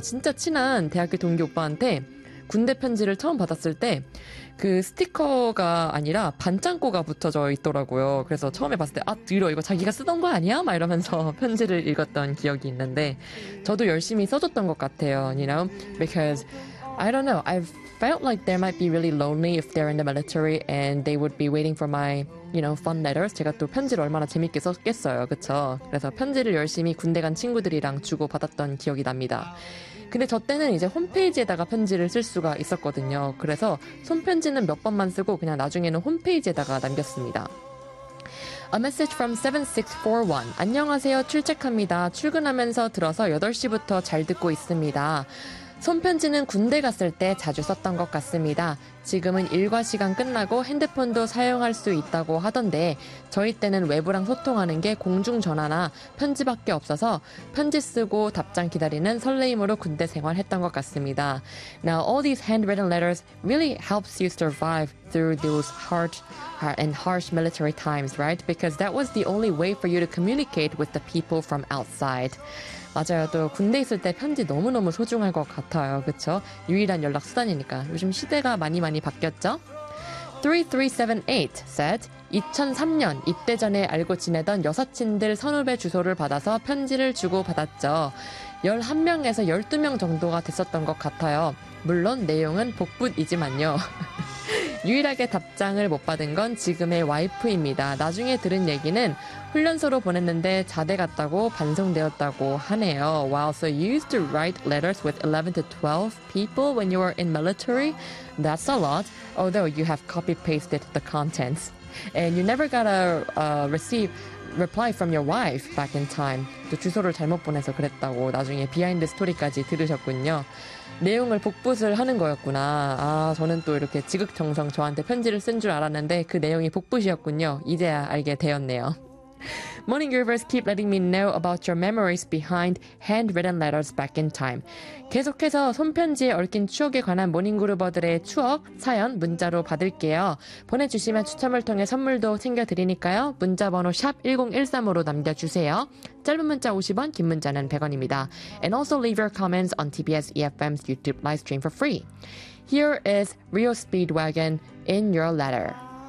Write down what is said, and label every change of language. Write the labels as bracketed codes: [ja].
[ko] 진짜 친한 대학교 동기 오빠한테 군대 편지를 처음 받았을 때 그 스티커가 아니라 반창고가 붙어져 있더라고요. 그래서 처음에 봤을 때 아 들어 이거 자기가 쓰던 거 아니야? 막 이러면서 편지를 읽었던 기억이 있는데 저도 열심히 써줬던 것 같아요. [en] You know? Because I don't know. I've felt like they might be really lonely if they're in the military and they would be waiting for my, you know, fun letters. [ko] 제가 또 편지를 얼마나 재밌게 썼겠어요. 그쵸? 그래서 편지를 열심히 군대 간 친구들이랑 주고받았던 기억이 납니다. 근데 저 때는 이제 홈페이지에다가 편지를 쓸 수가 있었거든요. 그래서 손편지는 몇 번만 쓰고 그냥 나중에는 홈페이지에다가 남겼습니다. [en] A message from 7641. [ko] 안녕하세요. 출첵합니다. 출근하면서 들어서 8시부터 잘 듣고 있습니다. 손편지는 군대 갔을 때 자주 썼던 것 같습니다. 지금은 일과 시간 끝나고 핸드폰도 사용할 수 있다고 하던데 저희 때는 외부랑 소통하는 게 공중전화나 편지밖에 없어서 편지 쓰고 답장 기다리는 설레임으로 군대 생활했던 것 같습니다. [en] Now all these handwritten letters really helps you survive through those hard and harsh military times, right? Because that was the only way for you to communicate with the people from outside. [ko] 맞아요. 또 군대 있을 때 편지 너무너무 소중할 것 같아요. 그쵸? 유일한 연락수단이니까. 요즘 시대가 많이 바뀌었죠? [en] 3378 said [ko] 2003년 입대 전에 알고 지내던 여사친들 선후배 주소를 받아서 편지를 주고받았죠. 11명에서 12명 정도가 됐었던 것 같아요. 물론 내용은 복붙이지만요. 유일하게 답장을 못 받은 건 지금의 와이프입니다. 나중에 들은 얘기는 훈련소로 보냈는데 자대 갔다고 반송되었다고 하네요. [en] Wow, so you used to write letters with 11 to 12 people when you were in military? That's a lot. Although you have copy-pasted the contents. And you never got a reply from your wife back in time. [ko] 또 주소를 잘못 보내서 그랬다고 나중에 비하인드 스토리까지 들으셨군요. 내용을 복붙을 하는 거였구나. 아, 저는 또 이렇게 지극정성 저한테 편지를 쓴 줄 알았는데 그 내용이 복붙이었군요. 이제야 알게 되었네요. [en] Morning Groovers, keep letting me know about your memories behind handwritten letters back in time. [ko] 계속해서 손편지에 얽힌 추억에 관한 Morning Groover들의 추억, 사연, 문자로 받을게요. 보내주시면 추첨을 통해 선물도 챙겨드리니까요. 문자번호 샵 1013으로 남겨주세요. 짧은 문자 50원, 긴 문자는 100원입니다. [en] And also leave your comments on TBS EFM's YouTube live stream for free. Here is Rio Speedwagon in your letter.